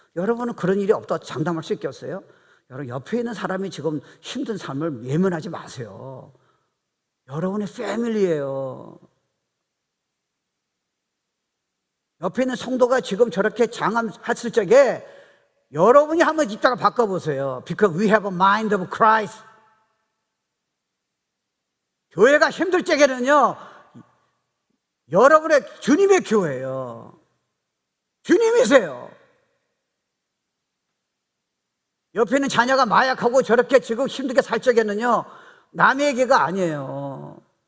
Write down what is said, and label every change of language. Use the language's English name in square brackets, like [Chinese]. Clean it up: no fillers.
[Korean] 여러분은 그런 일이 없다 장담할 수 있겠어요? 여러분, 옆에 있는 사람이 지금 힘든 삶을 외면하지 마세요. 여러분의 패밀리예요. 옆에 있는 성도가 지금 저렇게 장암했을 적에 여러분이 한번 이따가 바꿔보세요. [English] Because we have a mind of Christ. [Korean] 교회가 힘들 적에는요, 여러분의 주님의 교회예요. 주님이세요. 옆에 있는 자녀가 마약하고 저렇게 지금 힘들게 살 적에는요, 남의 얘기가 아니에요.